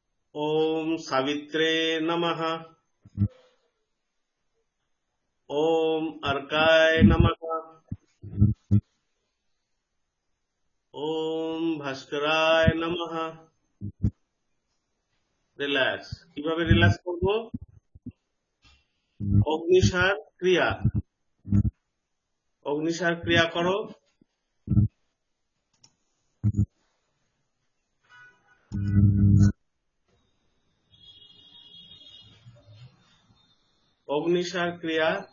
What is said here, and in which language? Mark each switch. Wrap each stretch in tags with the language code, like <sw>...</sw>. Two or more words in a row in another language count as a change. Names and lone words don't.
<sa>ओम सावित्रे नमः। ओम अर्काय नमः। ओम भास्कराय नमः।</sa> <bn>রিল্যাক্স। কিভাবে রিল্যাক্স করব? অগ্নিসার ক্রিয়া। অগ্নিসার ক্রিয়া করো। অগ্নিসার ক্রিয়া।</bn>